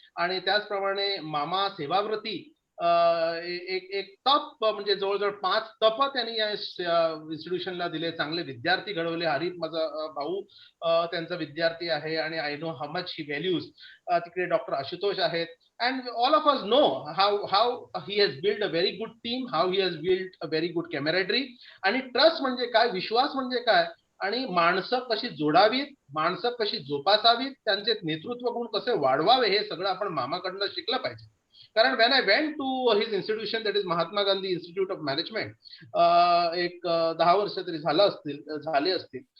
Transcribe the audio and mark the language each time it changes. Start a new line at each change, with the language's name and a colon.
Marathi: आणि त्याचप्रमाणे मामा सेवाव्रती एक तप म्हणजे जवळजवळ 5 तप त्यांनी या इन्स्टिट्यूशनला दिले. चांगले विद्यार्थी घडवले. हरीफ माझा भाऊ त्यांचा विद्यार्थी आहे आणि
English: I know how much he values.
Marathi: तिकडे डॉक्टर आशुतोष आहेत.
English: And all of us know how he has built a very good team, how he has built a very good camaraderie.
Marathi: आणि ट्रस्ट म्हणजे काय, विश्वास म्हणजे काय, आणि माणसं कशी जोडावीत, माणसं कशी जोपासावीत, त्यांचे नेतृत्व गुण कसे वाढवावे हे सगळं आपण मामाकडनं शिकलं पाहिजे.
English: कारण when I went to his institution, that is Mahatma Gandhi institute of management,
Marathi: एक 10 वर्ष तरी झाले असतील.